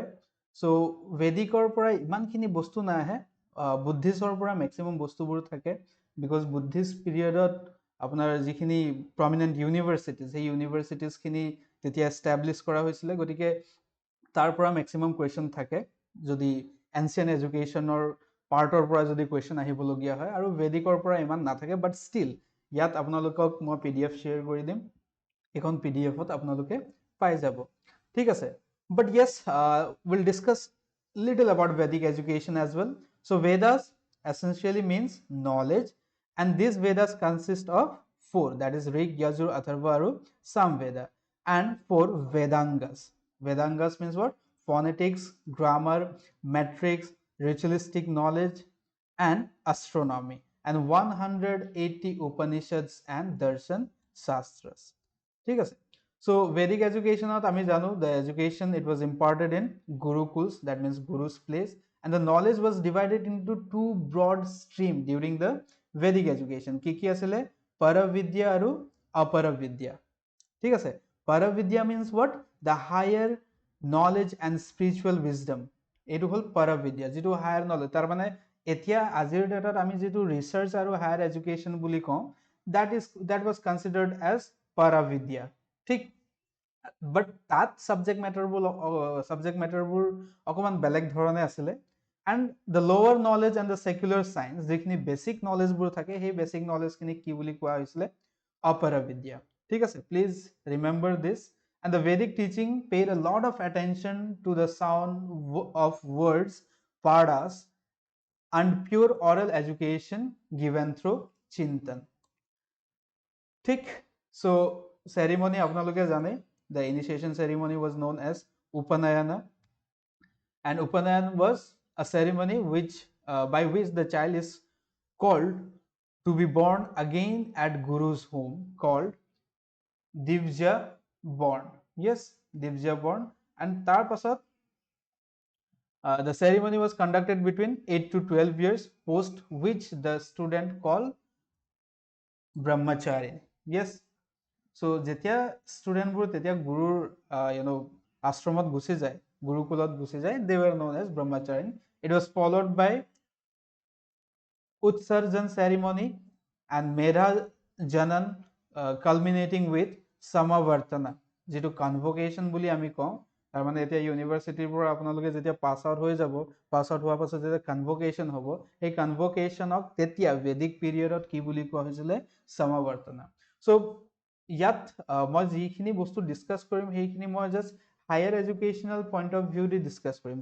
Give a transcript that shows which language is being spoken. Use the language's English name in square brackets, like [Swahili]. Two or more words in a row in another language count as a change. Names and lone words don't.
[Assamese] চ' ভেদিকৰ পৰা ইমানখিনি বস্তু নাহে, বুদ্ধিষ্টৰ পৰা মেক্সিমাম বস্তুবোৰ থাকে, বিকজ বুদ্ধিষ্ট পিৰিয়ডত আপোনাৰ যিখিনি [English] prominent universities, [Assamese] সেই ইউনিভাৰ্চিটিজখিনি তেতিয়া এষ্টাব্লিছ কৰা হৈছিলে, গতিকে তাৰ পৰা মেক্সিমাম কুৱেশ্যন থাকে যদি [English] ancient education [Assamese] পাৰ্টৰ পৰা যদি কুৱেশ্যন আহিবলগীয়া হয়, আৰু ভেদিকৰ পৰা ইমান নাথাকে. [English] but still [Assamese] ইয়াত আপোনালোকক মই PDF শ্বেয়াৰ কৰি দিম, এইখন PDFত আপোনালোকে পাই যাব. ঠিক আছে, [English] but yes, we'll discuss little about Vedic education as well. So Vedas essentially means knowledge, and these Vedas consist of 4, that is Rig, Yajur, Atharva, Aru, Samveda, and 4 Vedangas. Vedangas means what? Phonetics, grammar, metrics, ritualistic knowledge, and astronomy, and 180 Upanishads and Darshan Shastras. [Assamese] ঠিক আছে, [English] so Vedic education [Assamese] আমি জানো [English] the education it was imparted in Gurukuls, that means Guru's place, and the knowledge was divided into 2 broad streams during the Vedic education. [Assamese] কি কি আছিলে? Paravidya আৰু Aparavidya. ঠিক আছে, [English] Paravidya means what? The higher knowledge and spiritual wisdom. [Assamese] এইটো হ'ল Paravidya, যিটো [English] higher knowledge. [Assamese] তাৰ মানে এতিয়া আজিৰ ডেটাত আমি যিটো ৰিচাৰ্চ আৰু [English] higher education [Assamese] বুলি কওঁ, [English] that was considered as Paravidya. [Assamese] ঠিক, বাট তাত [English] subject matter [Assamese] অকণমান বেলেগ ধৰণে আছিলে. [English] and the lower knowledge and the secular science, [Assamese] যিখিনি [English] basic knowledge [Assamese] থাকে, সেই [English] basic knowledge [Assamese] কি বুলি কোৱা হৈছিলে? অপৰাবিদ্যা. ঠিক আছে, [English] please remember this. and the Vedic teaching paid a lot of attention to the sound of words, pardas, and pure oral education given through chintan. [Assamese] ঠিক, [English] so ceremony [Assamese] আপোনালোকে জানে, [English] the initiation ceremony was known as Upanayana, and Upanayan was a ceremony by which the child is called to be born again at Guru's home, called Divya born. Yes, Divya born, and [Assamese] তাৰ পাছত [English] the ceremony was conducted between 8 to 12 years, post which the student called brahmachari. Yes, so [Assamese] যেতিয়া ষ্টুডেণ্টবোৰ তেতিয়া গুৰুৰ আশ্ৰমত গুচি যায়, গুৰুকুলত গুচি যায়, [English] they were known as brahmachari. It was followed by utsarjan ceremony and medha janan, culminating with samavartana, [Assamese] যেটো কনভোকেশন বুলি আমি কওঁ। তাৰ মানে এতিয়া ইউনিভাৰ্চিটিৰ পৰা আপোনালোকে যেতিয়া [English] pass out [Assamese] হৈ যাব, পাছ আউট হোৱাৰ পাছত যেতিয়া কনভোকেশন হ'ব, সেই কনভোকেশনক তেতিয়া বেদিক পিৰিয়ডত কি বুলি কোৱা হৈছিলে? সমাৱৰ্তনা। সো ইয়াত মই যিখিনি বস্তু ডিসকাস কৰিম সেইখিনি মই জাস্ট [English] higher educational point of view [Assamese] দি ডিসকাস কৰিম।